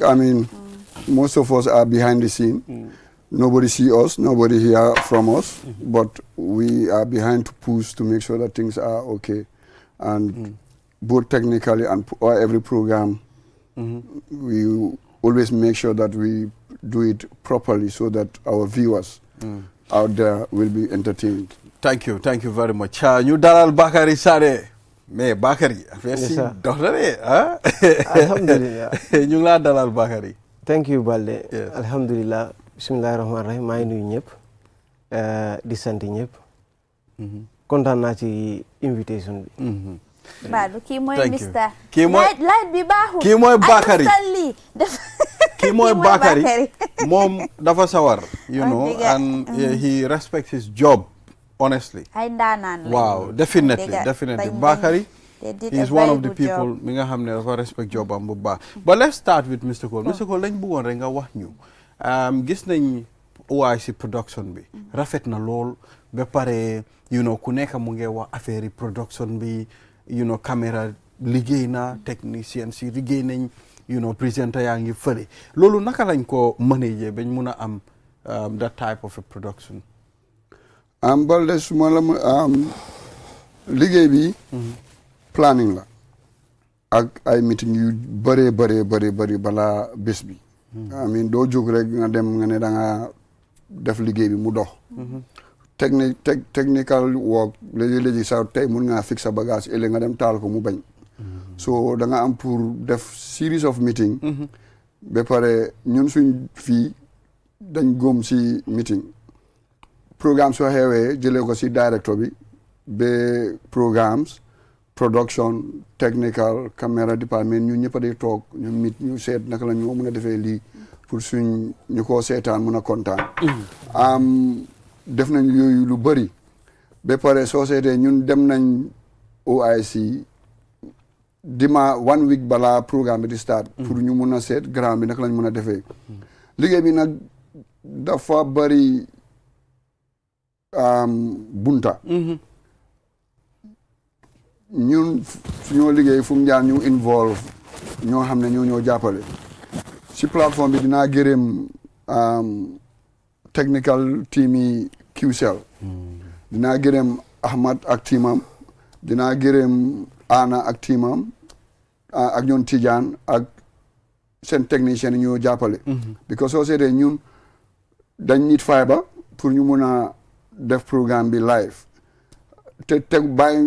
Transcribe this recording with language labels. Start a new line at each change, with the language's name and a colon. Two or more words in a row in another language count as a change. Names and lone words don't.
English: I mean, most of us are behind the scene. Nobody see us, nobody hear from us, but we are behind to push to make sure that things are okay. And both technically and every program, we always make sure that we do it properly so that our viewers out there will be entertained. Thank you very much.
Wolof: Ñu dalal Bakary Sare.
French: Mais Bakary, merci docteur.
Wolof: Alhamdulillah. Ñu ngi la dalal Bakary.
English: Thank you Balde. Yes.
Wolof: Alhamdulillah. Bismillahirrahmanirrahim. Maa ngi nuyu ñëpp di sant ñëpp. Kontaan naa ci invitation bi. Badou kii mooy
English: Thank you. Mr.
Wolof: Kii mooy- light bi baaxul. kii mooy Bakary. Kii mooy Kii mooy Bakary. Bakary. Moom dafa sawar, Diga.
English: and he respects his job, honestly.
Wolof: ay ndaanaan lañu.
English: Wow, definitely, Diga. definitely.
Wolof: Dañ- Bakary,
English: they did he a is one very of the good people job.
Wolof: mi nga xam ne dafa
English: respect job
Wolof: am bu baax.
English: But let's start with Mr. Cole. Mr. Cole,
Wolof: dañ bëggoon rek nga wax ñu. Gis nañ OIC production bi. Rafet na lool ba pare, ku nekk mu ngi wax affaire yi production bi, caméra liggéey na, technicien si liggéey nañ, présenter yaa ngi fële. Loolu naka lañ ko manager bañ mun a am
English: that type of a production?
Wolof: Balde suma la liggéey bi planning la ak ay meeting yu bëree bëri balaa bés bi.
English: I mean
Wolof: doo jóg rek nga dem nga ne da nga def liggéey bi mu dox.
English: Technical work
Wolof: léegi sax tey mun ngaa fix sa bagage ëllëg nga dem taal ko mu bañ. So da nga am pour def
English: series of meeting.
Wolof: ba pare ñun suñ fii dañ góom si meeting. Programme soo xewee jëlee ko si director bi ba
English: programmes production technical camera department
Wolof: ñun ñëpp a di toog ñu mit ñu seet naka la ñu mun a defee lii pour suñ ñu ko seetaan mun a kontaan. def nañ yooyu lu bëri ba pare soo seetee ñun dem nañ OIC
English: one week
Wolof: balaa programme bi di start. pour ñu mun a seet grand bi naka lañ mun a defee. liggéey bi nag dafa bëri bunta. ñun suñoo liggéey fu mu jaar ñu involve ñoo xam ne ñoo jàppale si plateforme bi dinaa gërëm
English: technical team
Wolof: yi QCell dinaa gërëm Ahmad ak teamam dinaa gërëm Ana ak teamam ak ñoon Tidiane ak seen technicien yi ñoo jàppale because soo seetee ñun dañ need fibre pour ñu mun a def programme bi live te bàyyi